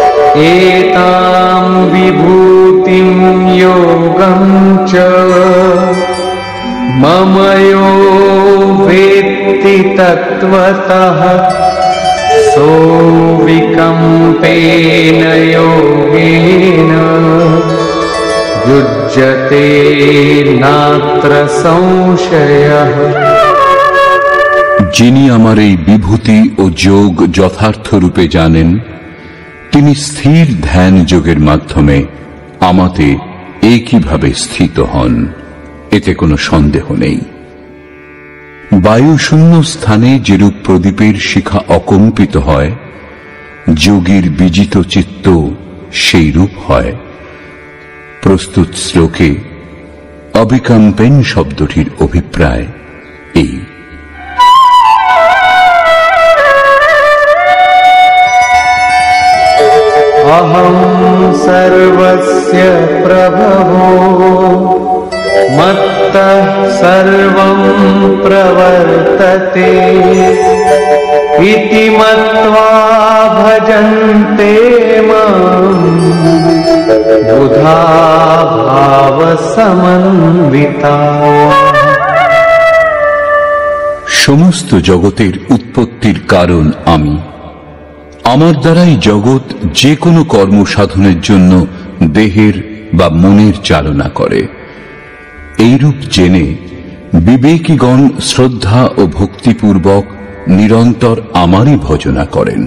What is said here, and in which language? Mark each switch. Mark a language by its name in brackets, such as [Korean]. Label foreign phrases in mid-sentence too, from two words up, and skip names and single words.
[Sanskrit] एतां विभूतिं योगं च मम यो वेत्ति तत्त्वतः सोऽविकम्पेन योगेन युज्यते नात्र संशयः। [Bangla] যিনি আমার এই বিভূতি ও যোগ যথার্থ রূপে জানেন, তিনি স্থির ধ্যান যোগের মাধ্যমে আমাতে একইভাবে স্থিত হন, এতে কোনো সন্দেহ নেই। বায়ু শূন্য স্থানে যেরূপ প্রদীপের শিখা অকম্পিত হয়, যোগীর বিজিত চিত্ত সেই রূপ হয়। প্রস্তুত শ্লোকে অবিকম্পেন শব্দটির অভিপ্রায় এই। [Sanskrit] अहं सर्वस्य प्रभवो मत्तः सर्वं प्रवर्तते इति मत्वा भजन्ते मां बुधा भावसमन्विताः। [Bangla] সমস্ত জগতের উৎপত্তির কারণ আমি। আমার দ্বারাই জগৎ যে কোনো কর্ম সাধনের জন্য দেহের বা মনের চালনা করে। এইরূপ জেনে বিবেকীগণ শ্রদ্ধা ও ভক্তিপূর্বক নিরন্তর আমারই ভজনা করেন।